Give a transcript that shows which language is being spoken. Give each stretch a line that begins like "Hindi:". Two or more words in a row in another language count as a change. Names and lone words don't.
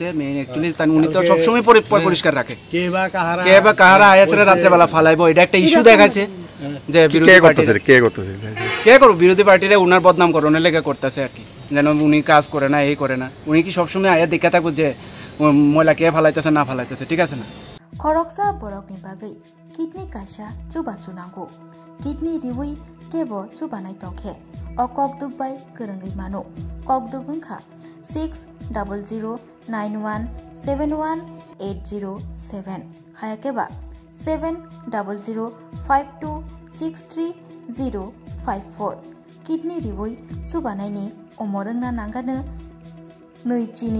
English: main actually
Bangla: উনি তো সবসময় পরিষ্কার রাখে, কে বা কাহারা আয়াছের রাত্রেবেলা ফালাইবো, এটা একটা ইস্যু দেখাচ্ছে যে কে করবো বিরোধী পার্টিরা উনার বদনাম করণের লেগে করতেছে আর কি, যেন উনি কাজ করে না এই করে না। উনি কি সবসময় আয়া দেখে থাকবো যে ময়লা কে ফালাইতেছে না ফালাইতেছে, ঠিক আছে না?
Kok Borok: खरकसा बरकनि बागै किडनी कायसा चुबा चुनांगौ किडनी रिवै केबो चुबानाय तंखे अ ककदुगबाय गोरोङै मानो ककदुग ओंखा 600091718007 हायाकेबा 7005263054 किडनी रिवै चुबानायनि अमरोंना नांगानो नैजिनि